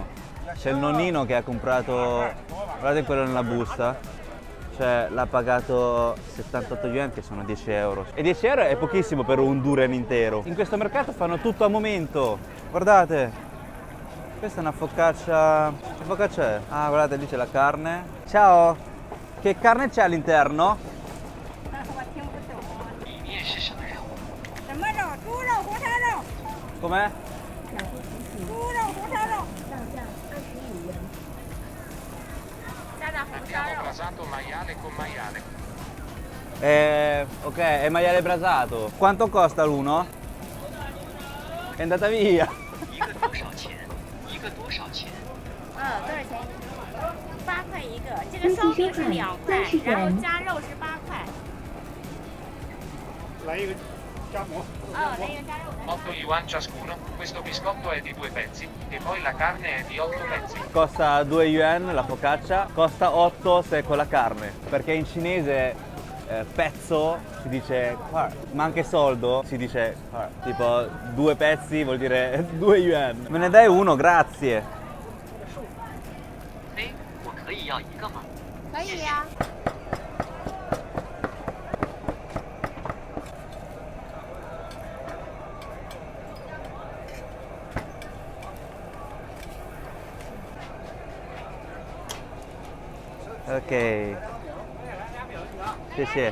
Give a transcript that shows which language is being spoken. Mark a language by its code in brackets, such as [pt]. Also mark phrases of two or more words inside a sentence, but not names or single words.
[it] C'è il nonnino che ha comprato, guardate quello nella busta, cioè l'ha pagato 78 yuan che sono 10 euro. E 10 euro è pochissimo per un durian intero. In questo mercato fanno tutto a momento, guardate. Questa è una focaccia. Che focaccia è? Ah, guardate, lì c'è la carne. Ciao! Che carne c'è all'interno? [zh] 里面是什么肉？什么肉？猪肉、红烧肉。 [it] Com'è? [zh] 猪肉、红烧肉。 [it] Abbiamo brasato maiale con maiale. Ok, è maiale brasato. Quanto costa l'uno? È andata via. [zh] 一个多少钱？一个多少钱？多少钱？8块一个，这个烧饼是2块，然后加肉是8块。来一个夹馍。来一个加肉的。 [it] 8 yuan ciascuno, questo biscotto è di 2 pezzi e poi la carne è di 8 pezzi. Costa 2 yuan la focaccia, costa 8 se con la carne. Perché in cinese pezzo si dice par, ma anche soldo si dice par. Tipo 2 pezzi vuol dire 2 yuan. Me ne dai uno, grazie. [zh] 哎，我可以要一个吗？可以呀。 [it] Ok. Sì.